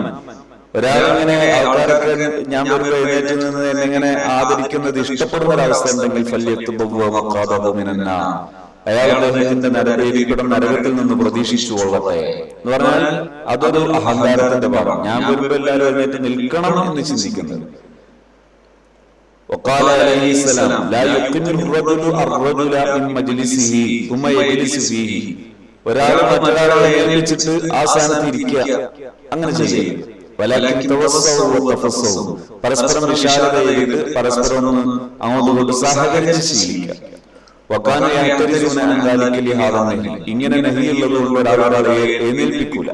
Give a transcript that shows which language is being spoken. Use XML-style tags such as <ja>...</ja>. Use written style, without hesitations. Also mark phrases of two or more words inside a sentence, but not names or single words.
<ml>ഒരാളിങ്ങനെ ആൾക്കാരൊക്കെ ഞാൻ വരുമ്പോൾ എഴുന്നേറ്റ് നിന്ന് എന്നിങ്ങനെ ആദരിക്കുന്നത് ഇഷ്ടപ്പെടുന്ന ഒരവസ്ഥ ഉണ്ടെങ്കിൽ</ml> <ar>فليتبوأ مقعده من النار,</ar> <ml>അയാൾ അദ്ദേഹത്തിന്റെ നരകത്തിൽ നിന്ന് പ്രതീക്ഷിച്ചു കൊള്ളട്ടെ എന്ന് പറഞ്ഞാൽ അതൊരു അഹങ്കാരത്തിന്റെ ഭാഗം. ഞാൻ വരുമ്പോൾ എല്ലാവരും എഴുന്നേറ്റ് നിൽക്കണം എന്ന് ചിന്തിക്കുന്നത്.</ml> <ar>وقال عليه السلام لا يقيم الرجل الرجل من مجلسه ثم يجلس فيه.</ar> <ml>ഒരാൾ മറ്റൊരാളെ ഏൽപ്പിച്ചിട്ട് ആ സ്ഥാനത്ത് ഇരിക്കുക, അങ്ങനെ ചെയ്യരുത്. പരസ്പരം വിശാലതയിട്ട് പരസ്പരം അങ്ങോട്ട് സഹകരിച്ച് ശീലിക്കുക. ഇങ്ങനെ നഹിയുള്ളത് കൊണ്ട് ഒരാളെ എഴുന്നേൽപ്പിക്കൂല.</ml>